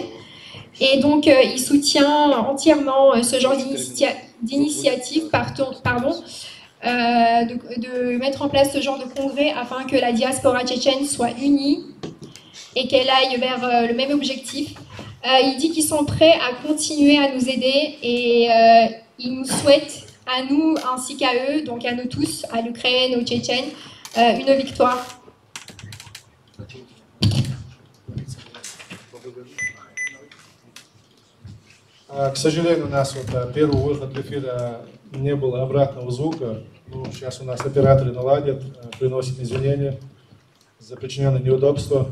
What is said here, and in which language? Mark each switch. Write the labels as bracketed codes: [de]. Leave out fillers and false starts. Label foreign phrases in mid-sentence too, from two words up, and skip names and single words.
[fr] Et donc, il soutient entièrement ce genre d'initiative, de mettre en place ce genre de congrès afin que la diaspora tchétchène soit unie et qu'elle aille vers le même objectif. Il dit qu'ils sont prêts à continuer à nous aider et ils nous souhaitent, à nous ainsi qu'à eux, donc à nous tous, à l'Ukraine, aux Tchétchènes, une victoire. [ru] К сожалению, у нас первый выход в эфир не было обратного звука. Ну, сейчас у нас операторы наладят, приносят извинения за причиненное неудобство.